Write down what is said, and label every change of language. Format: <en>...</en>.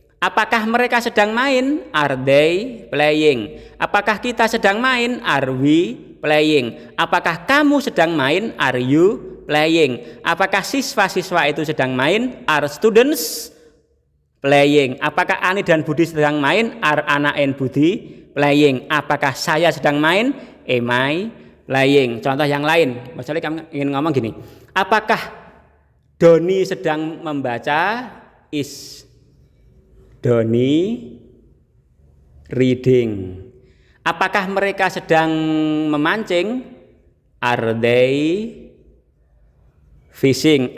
<id>Apakah mereka sedang main?</id> <en>Are they playing?</en> <id>Apakah kita sedang main?</id> <en>Are we playing?</en> <id>Apakah kamu sedang main?</id> <en>Are you playing?</en> <id>Apakah siswa-siswa itu sedang main?</id> <en>Are students playing?</en> <id>Apakah Ani dan Budi sedang main?</id> <en>Are Ana and Budi playing?</en> <id>Apakah saya sedang main?</id> <en>Am I playing?</en> <id>Contoh yang lain, misalnya kami ingin ngomong gini, apakah Doni sedang membaca?</id> <en>Is Doni reading?</en> <id>Apakah mereka sedang memancing?</id> <en>Are they fishing?</en>